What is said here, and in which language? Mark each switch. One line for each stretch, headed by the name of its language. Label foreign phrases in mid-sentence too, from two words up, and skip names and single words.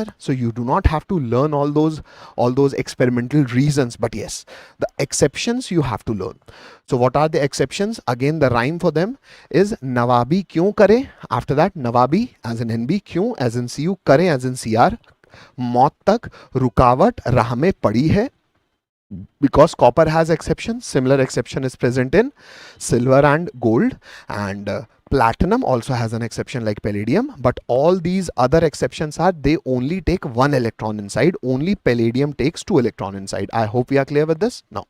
English: So you do not have to learn all those experimental reasons, but yes, the exceptions you have to learn. So what are the exceptions? Again, the rhyme for them is
Hindi: नवाबी क्यों करे.
English: After that, Nawabi as in NB, kyun as in CU, kare as in CR.
Hindi: मौत तक रुकावट राह में पड़ी है.
English: Because copper has exception, similar exception is present in silver and gold, and platinum also has an exception like palladium, but all these other exceptions are they only take 1 electron inside. Only palladium takes 2 electron inside. I hope we are clear with this now.